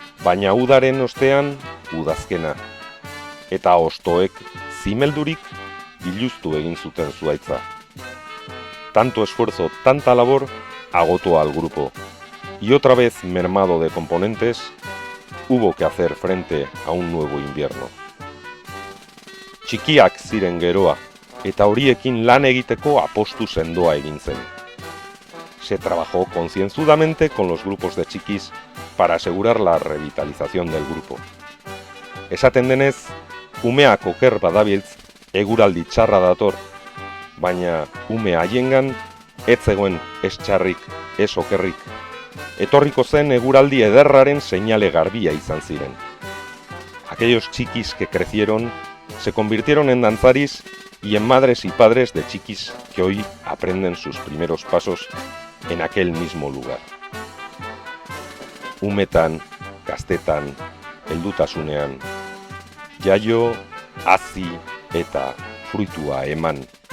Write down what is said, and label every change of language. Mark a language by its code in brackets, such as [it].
[eu] baina udaren ostean udazkena, eta hostoek zimeldurik biluztu egin zuten zuaitza. [es] Tanto esfuerzo, tanta labor, agotó al grupo, y otra vez mermado de componentes, hubo que hacer frente a un nuevo invierno. [eu] Txikiak ziren geroa, eta horiekin lan egiteko apostu sendoa egin zen. [es] Se trabajó concienzudamente con los grupos de txikis para asegurar la revitalización del grupo. [eu] Esaten denez, umeak oker badabiltz, eguraldi txarra dator, baina ume haiengan ez zegoen ez txarrik, ez okerrik. Etorriko zen eguraldi ederraren seinale garbia izan ziren. [es] Aquellos chiquis que crecieron se convirtieron en danzaris y en madres y padres de chiquis que hoy aprenden sus primeros pasos en aquel mismo lugar. [eu] Umetan, gaztetan, heldutasunean, jaio, hazi eta fruitua eman.